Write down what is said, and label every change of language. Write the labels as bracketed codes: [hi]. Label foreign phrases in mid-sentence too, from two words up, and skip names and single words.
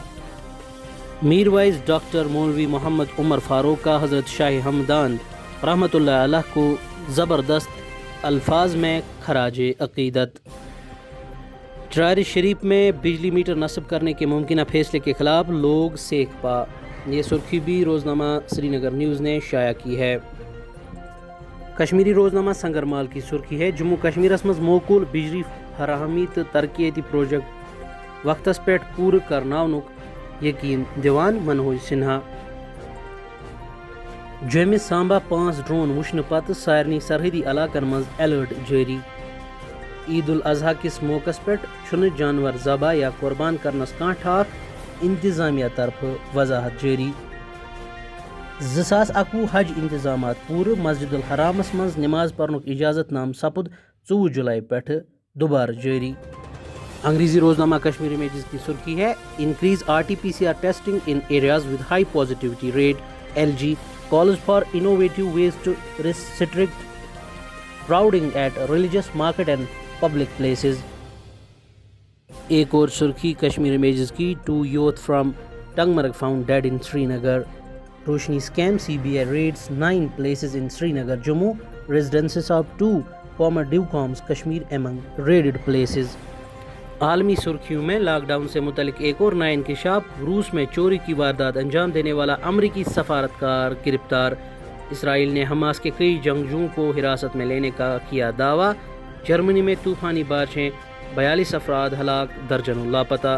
[ur] میر وائز ڈاکٹر مولوی محمد عمر فاروق کا حضرت شاہ ہمدان رحمۃ اللہ علیہ کو زبردست الفاظ میں خراج عقیدت۔ ٹرائر شریف میں بجلی میٹر نصب کرنے کے ممکنہ فیصلے کے خلاف لوگ سیخ پا، یہ سرخی بھی روزنامہ سری نگر نیوز نے شائع کی ہے۔ کشمیری روزنامہ سنگرمال کی سرخی ہے: [ks] جموں کشمیرس مز موقول بجلی فراہمی تو ترقیاتی پروجیکٹ وقتس پہ پورٕ کرناونُک یقین دِوان منوج سنہا۔ جوٚمہِ سامبا 5 ڈرون وٕچھنہٕ پتہٕ سارنٕے سرحدی علاقن منٛز الرٹ جٲری۔ عید الاضحیٰ کس موقع پٮ۪ٹھ چھُنہٕ جانور ذبح یا قربان کرنس کانٛہہ ٹھاک، انتظامیہ طرفہٕ وضاحت جٲری۔ 2021 حج انتظامات پورٕ، مسجد الحرامس منٛز نماز پرنُک اجازت نامہ سپُد 24 جولائی پٮ۪ٹھ دوبارٕ جٲری۔ [ur] انگریزی روزنامہ کشمیر امیجز کی سرخی ہے: [en] Increase RT-PCR testing in areas with high positivity rate, LG calls for innovative ways to restrict crowding at religious market and public places۔ [ur] ایک اور سرخی کشمیر امیجز کی: [en] 2 youth from ٹنگمرگ found dead in Srinagar۔ روشنی اسکیم، CBI raids 9 places in Srinagar, Jammu, residences of 2 former DIVCOMs Kashmir among raided places۔ [ur] عالمی سرخیوں میں لاک ڈاؤن سے متعلق ایک اور نیا انکشاف، روس میں چوری کی واردات انجام دینے والا امریکی سفارتکار گرفتار۔ اسرائیل نے حماس کے کئی جنگجوؤں کو حراست میں لینے کا کیا دعویٰ۔ جرمنی میں طوفانی بارشیں، 42 افراد ہلاک، درجنوں لاپتہ۔